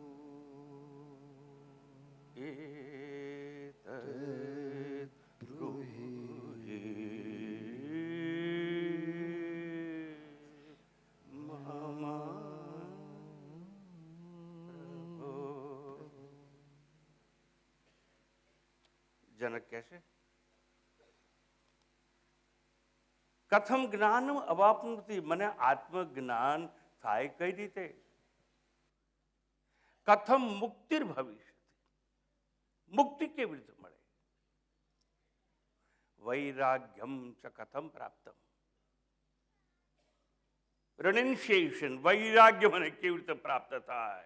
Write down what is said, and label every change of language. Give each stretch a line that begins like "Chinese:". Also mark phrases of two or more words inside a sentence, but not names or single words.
Sanskrit: एतत् ब्रूहि मम प्रभो।
Gujarati: जनक कैसे
Sanskrit: कथम ज्ञानम अवाप्नोति,
Gujarati: મને આત્મજ્ઞાન થાય કઈ રીતે?
Sanskrit: कथम मुक्तिर भविष्यति,
Gujarati: મુક્તિ કેવી રીતે મળે?
Sanskrit: वैराग्यम च कथम प्राप्तम,
Gujarati: રિનન્સિએશન, વૈરાગ્ય મને કેવી રીતે પ્રાપ્ત થાય?